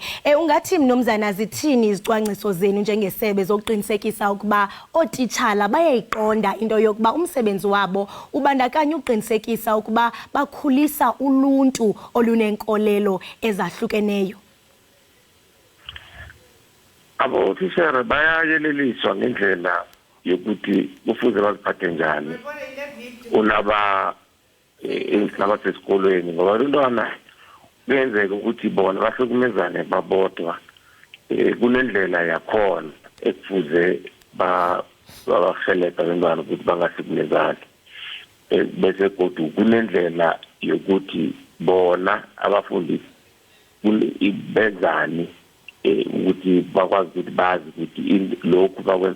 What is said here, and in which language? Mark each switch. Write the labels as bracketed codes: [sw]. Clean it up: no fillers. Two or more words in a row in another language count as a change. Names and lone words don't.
[xh] Ungathi mnumzana zithini izicwangciso zenu njengesebe zokuqinisekisa ukuba otitshala bayayiqonda into yokuba umsebenzi wabo ubandakanya uqinisekisa ukuba bakhulisa uluntu olunenkolelo ezahlukeneyo? [nr] Abotishara bayayeleliswa ngendlela yokuthi kufuze baziphathe njani ulaba sesikolweni, ngoba abantwana kuyenzeka ukuthi bona bahlukumezane babodwa. Kunendlela yakhona ekufuze babahelebha abantwana ukuthi bangahlukumezani, bese kodwa kunendlela yokuthi bona abafundi benzani ukuthi bakwazi ukuthi bazi ukuthi lokhu bakwenza.